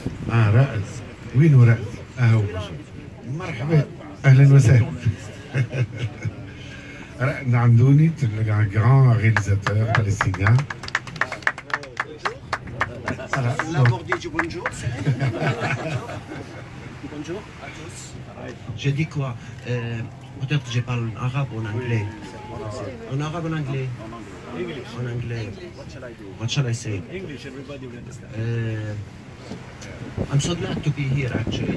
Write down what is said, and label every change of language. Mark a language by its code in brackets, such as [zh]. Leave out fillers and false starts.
[ar] رائد وين رائد؟ هو مرحبا اهلا وسهلا. [fr] رائد [ar] نعمدوني [fr] un grand réalisateur palestinien. Bonjour. Bonjour à tous. Je dis quoi? Peut-être que je parle en arabe ou en anglais. En arabe ou en anglais? En anglais. [en] What shall I say? English, everybody will understand. I'm so glad to be here actually.